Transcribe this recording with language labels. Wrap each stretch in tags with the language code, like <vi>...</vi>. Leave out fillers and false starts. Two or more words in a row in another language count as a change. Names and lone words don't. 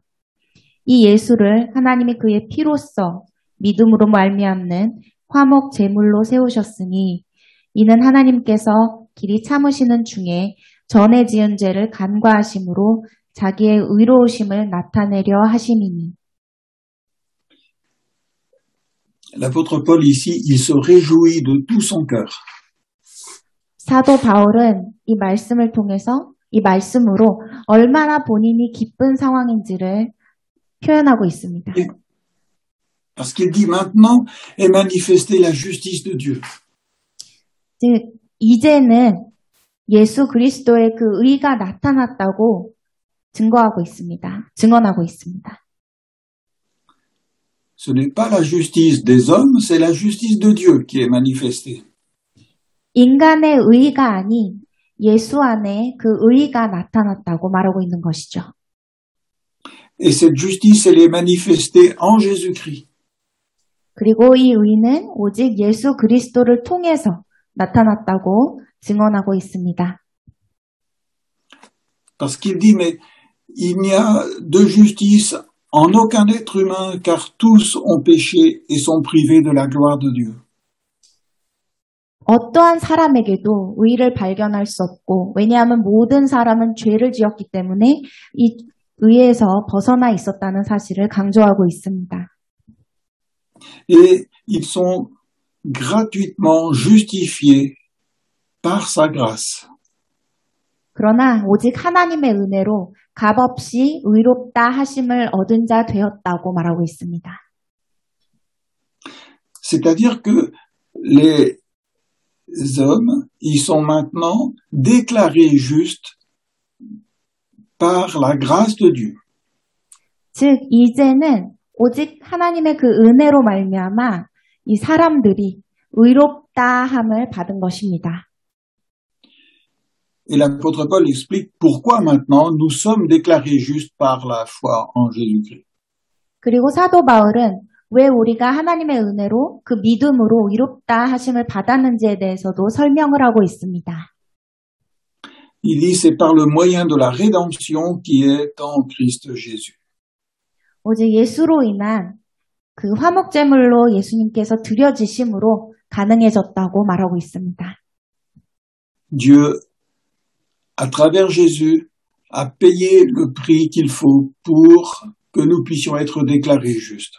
<ko>이 예수를 하나님이 그의 피로써 믿음으로 말미암는 화목 제물로 세우셨으니 이는 하나님께서 길이 참으시는 중에 전에 지은 죄를 간과하심으로 자기의 의로우심을 나타내려 하심이니.</ko> <fr>L'apôtre Paul ici, il se réjouit de tout son cœur.</fr> <ko>사도 바울은 이 말씀을 통해서 이 말씀으로 얼마나 본인이 기쁜 상황인지를 표현하고 있습니다.</ko> <fr>Parce qu'il dit maintenant est manifestée la justice de Dieu.</fr> <ko>즉 이제는 예수 그리스도의 그 의가 나타났다고 증거하고 있습니다. 증언하고 있습니다.</ko> <fr>Ce n'est pas la justice des hommes, c'est la justice de Dieu qui est manifestée.</fr> <ko>인간의 의가 아닌 예수 안에 그 의가 나타났다고 말하고 있는 것이죠.</ko> <fr>Et cette justice, elle est manifestée en Jésus-Christ.</fr> <ko>그리고 이 의는 오직 예수 그리스도를 통해서 나타났다고 증언하고 있습니다.</ko> <fr>Parce qu'il dit, mais il n'y a de justice en aucun être humain, car tous ont péché et sont privés de la gloire de Dieu.</fr> <ko>어떠한 사람에게도 의를 발견할 수 없고, 왜냐하면 모든 사람은 죄를 지었기 때문에 이 의에서 벗어나 있었다는 사실을 강조하고 있습니다.</ko> <fr>Et ils sont gratuitement justifiés par sa grâce.</fr> <ko>그러나 오직 하나님의 은혜로 값없이 의롭다 하심을 얻은 자 되었다고 말하고 있습니다.</ko> <fr>C'est-à-dire que les hommes, ils sont maintenant déclarés justes par la grâce de Dieu.</fr> <ko>즉 이제는 오직 하나님의 그 은혜로 말미암아 이 사람들이 의롭다함을 받은 것입니다.</ko> <fr>Et l'apôtre Paul explique pourquoi maintenant nous sommes déclarés justes par la foi en Jésus-Christ.</fr> <ko>그리고 사도 바울은 왜 우리가 하나님의 은혜로 그 믿음으로 의롭다 하심을 받았는지에 대해서도 설명을 하고 있습니다.</ko> <fr>Il dit c'est par le moyen de la rédemption qui est en Christ Jésus.</fr> <ko>오직 예수로 인한 그 화목제물로 예수님께서 드려지심으로 가능해졌다고 말하고 있습니다.</ko> <fr>Dieu, à travers Jésus, a payé le prix qu'il faut pour que nous puissions être déclarés justes.</fr>